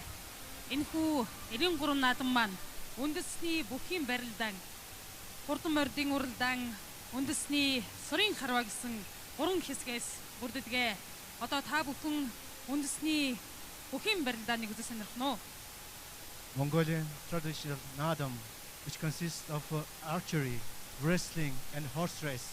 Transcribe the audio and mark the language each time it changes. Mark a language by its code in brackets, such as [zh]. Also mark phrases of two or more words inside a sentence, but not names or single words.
[mn] Энэхүү 93 наадам маань үндэсний бүхий барилдаан, хурдан мордын уралдаан, үндэсний сурын харва гэсэн 3 хэсгээс бүрддэг. Одоо та бүхэн үндэсний бүхий барилдааныг үзэж сонирхно уу? [en] Mongolian traditional nadam, which consists of archery, wrestling, and horse race.